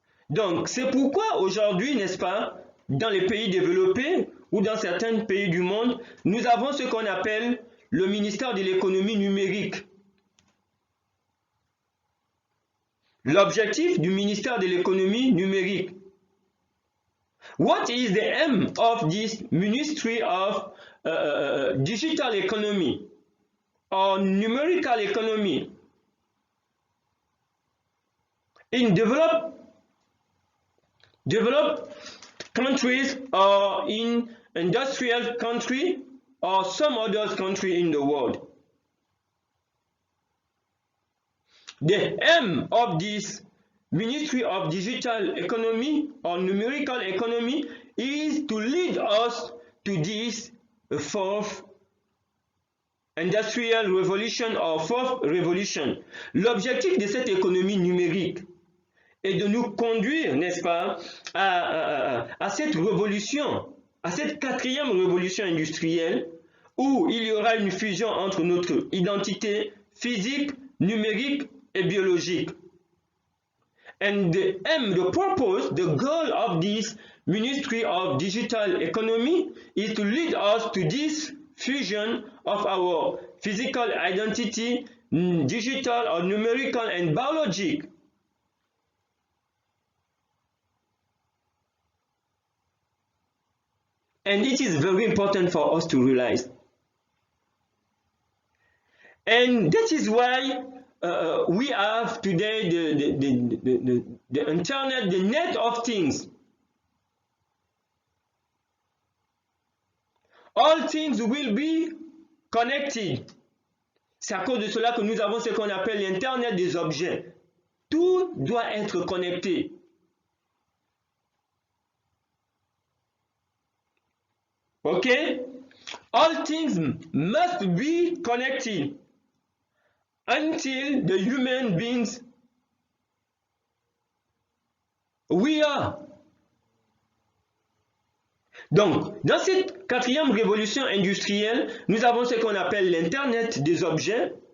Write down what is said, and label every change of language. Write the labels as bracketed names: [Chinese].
[French] Donc, c'est pourquoi aujourd'hui, n'est-ce pas, dans les pays développés ou dans certains pays du monde, nous avons ce qu'on appelle le ministère de l'économie numérique. L'objectif du ministère de l'économie numérique. [English] What is the aim of this Ministry of Digital Economy or Numerical Economy? In developed countries or in industrial country or some other country in the world. The aim of this Ministry of Digital Economy or Numerical Economy is to lead us to this fourth industrial revolution or fourth revolution. [French] L'objectif de cette économie numérique est de nous conduire, n'est-ce pas, à cette révolution, à cette quatrième révolution industrielle où il y aura une fusion entre notre identité physique, numérique et biologique. [English] And the aim, the purpose, the goal of this Ministry of Digital Economy is to lead us to this fusion of our physical identity, digital or numerical and biologic. And it is very important for us to realize. And that is why we have today the internet, the net of things. All things will be connected. [French] C'est à cause de cela que nous avons ce qu'on appelle l'internet des objets. Tout doit être connecté. Okay? [English] All things must be connected until the human beings we are. [French] Donc, dans cette quatrième révolution industrielle, nous avons ce qu'on appelle l'Internet des objets.